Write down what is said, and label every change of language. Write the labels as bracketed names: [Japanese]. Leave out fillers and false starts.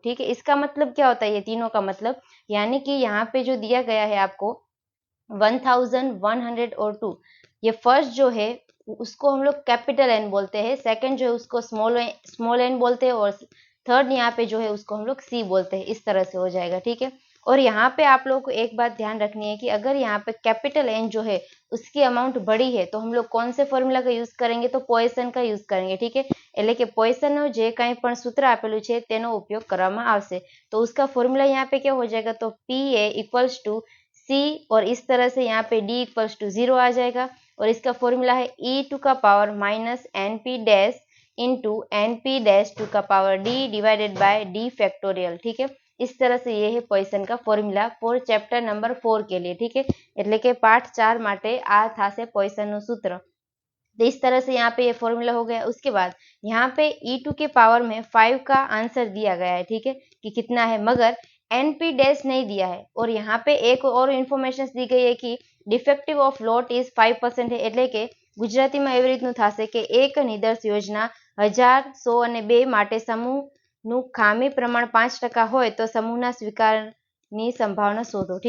[Hindi] ठीक है, इसका मतलब क्या होता है, ये तीनों का मतलब, यानी कि यहाँ पे जो दिया गया है आपको 1100 और 2, ये फर्स्ट जो है उसको हम लोग कैपिटल एन बोलते हैं, सेकंड जो है उसको स्मॉल एन बोलते हैं, और थर्ड यहाँ पे जो है उसको हम लोग सी बोलते हैं। इस तरह से हो जाएगा। ठीक है, और यहाँ पे आप लोगों को एक बात ध्यान रखनी है कि अगर यहाँ पे कैपिटल एन जो है उसकी अमाउंट बड़ी है तो हम लोग कौन से फॉर्मूला का यूज करेंगे, तो પોઇસન का यूज करेंगे। [Gujarati] ठीक है, એટલે કે પોઇસનનો જે કાંઈ પણ સૂત્ર આપેલું છે તેનો ઉપયોગ કરવામાં આવશે। [Hindi] तो उसका फॉर्मूला यहाँ पे क्या हो जाएगा, तो PA इक्वल्स टू C, और इस तरह से यहाँ पे D इक्वल्स टू 0 आ जाएगा, और इसका फॉर्मूला है e⁻ minus NP dash into NP dash to का power D divided by D factorial. ठीक है, इस तरह से ये है પોઇસન का फॉर्मूला फॉर चैप्टर नंबर 4 के लिए। [Gujarati] ठीक है, એટલે કે પાઠ 4 માટે આ થાશે પોઇસનનું सूत्र। [Hindi] तो इस तरह से यहाँ पे ये फॉर्मूला हो गया। उसके बाद यहाँ पे e2 के पावर में 5 का आंसर दिया गया है। ठीक है, कि कितना है, मगर NP डैश नहीं दिया है। और यहाँ पे एक और इन्फॉर्मेशन दी गई है कि डिफेक्टिव ऑफ लॉट इज 5% है, [Gujarati] એટલે કે ગુજરાતીમાં એવી રીતનું થશે કે એક નિદર્શ યોજના 1000, 100 અને 2 માટે સમૂહનું ખામી પ્રમાણ 5% હોય તો समूहના स्वीकारની संभावना शोधो।